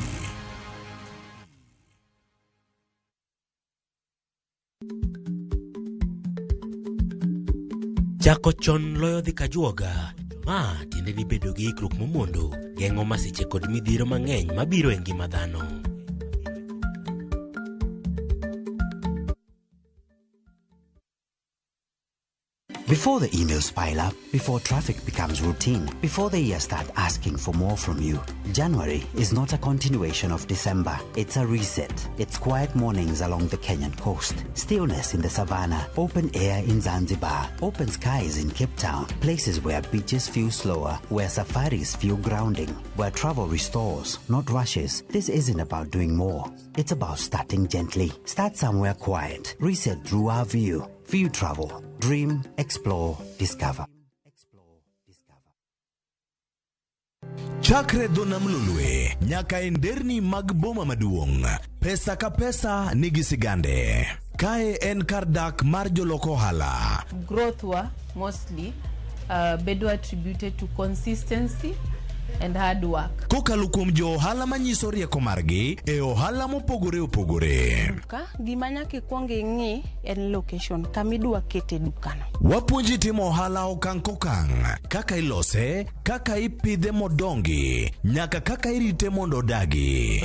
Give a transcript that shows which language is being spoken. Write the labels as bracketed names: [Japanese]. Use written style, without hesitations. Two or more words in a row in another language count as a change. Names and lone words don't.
[Luo (Kenya and Tanzania)] Chako chon loyo dhi kajuoga. Ma tiende ni bedo gi ikruok momondo, geng'o masiche kod midhiro mang'eny mabiro e ngima dhano. [English] Before the emails pile up, before traffic becomes routine, before the year starts asking for more from you, January is not a continuation of December. It's a reset. It's quiet mornings along the Kenyan coast, stillness in the savannah, open air in Zanzibar, open skies in Cape Town, places where beaches feel slower, where safaris feel grounding, where travel restores, not rushes. This isn't about doing more. It's about starting gently. Start somewhere quiet. Reset through our view. View Travel. Dream, explore, discover. [Luo (Kenya and Tanzania)] Chakre Donam Lulwe, nyaka enderni mag boma maduong'. Pesa ka pesa nigi sigande. Kae en kar dak mar joloko hala. [English] Growth wa mostly bedo attributed to consistency and hard work. [Luo (Kenya and Tanzania)] Kokalo kuom jo ohala manyiso rieko margi e ohala mopogore opogore. Ka gima nyaka ikwongo ing'i en location kamidwa kete dukano. Wapuonji timo ohala okang' kokang', kaka ilose, kaka ipidhe modongi, nyaka kaka irite mondo odagi.